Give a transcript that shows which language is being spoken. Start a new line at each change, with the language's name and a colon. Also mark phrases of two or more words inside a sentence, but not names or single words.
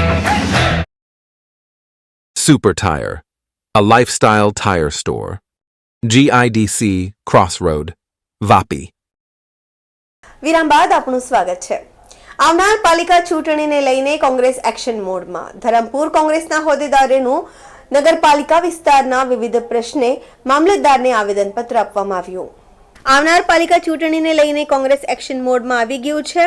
English: Super Tire, a lifestyle tire store. GIDC Crossroad, Vapi.
Gujarati: વિરામ બાદ આપનું સ્વાગત છે. આવનાર પાલિકા ચૂંટણીને લઈને કોંગ્રેસ એક્શન મોડમાં. ધરમપુર કોંગ્રેસના હોદ્દેદારોનું નગરપાલિકા વિસ્તારના વિવિધ પ્રશ્ને મામલતદારને આવેદનપત્ર આપવામાં આવ્યું. આવનાર પાલિકા ચૂંટણીને લઈને કોંગ્રેસ એક્શન મોડમાં આવી ગયું છે.